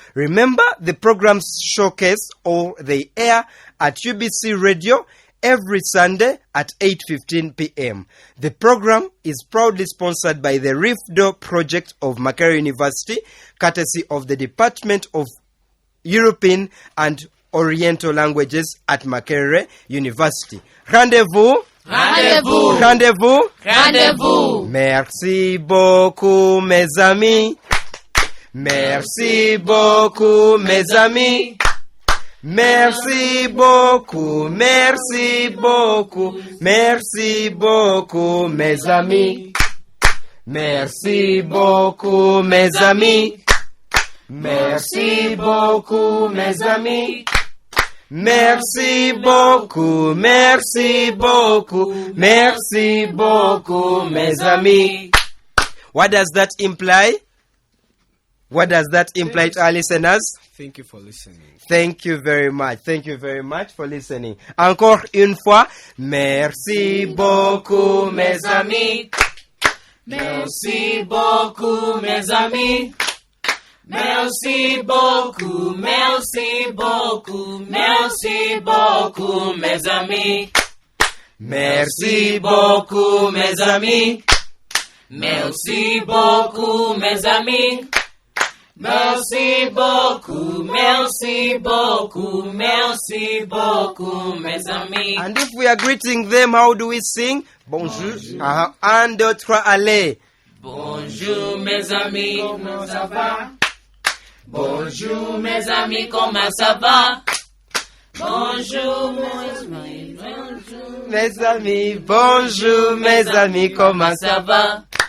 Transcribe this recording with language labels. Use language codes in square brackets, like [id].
[en] Remember, the programs showcase or they air at UBC Radio every Sunday at 8:15 p.m. The program is proudly sponsored by the RIFDO project of Makerere University, courtesy of the Department of European and Oriental Languages at Makerere University. [fr] Rendez-vous. Rendez-vous. Rendez-vous. Rendez-vous. Merci beaucoup, mes amis. Merci beaucoup, mes amis. Merci beaucoup, merci beaucoup, merci beaucoup, mes amis. Merci beaucoup, mes amis. Merci beaucoup, mes amis. Merci beaucoup, merci beaucoup, merci beaucoup, mes amis. [en] What does that imply? What does that imply to our listeners? Thank you for listening. Thank you very much. Thank you very much for listening. [fr] Encore une fois, merci beaucoup, mes amis. Merci beaucoup, mes amis. Merci beaucoup, merci beaucoup, merci beaucoup, mes amis. Merci beaucoup, mes amis. Merci beaucoup, mes amis. Merci beaucoup, merci beaucoup, merci beaucoup, mes amis. [en] And if we are greeting them, how do we sing? [fr] Bonjour. Un, deux, trois, allez. Bonjour, mes amis, comment ça va? Bonjour, mes amis, comment ça va? Bonjour, mes amis, bonjour, mes amis, comment ça va?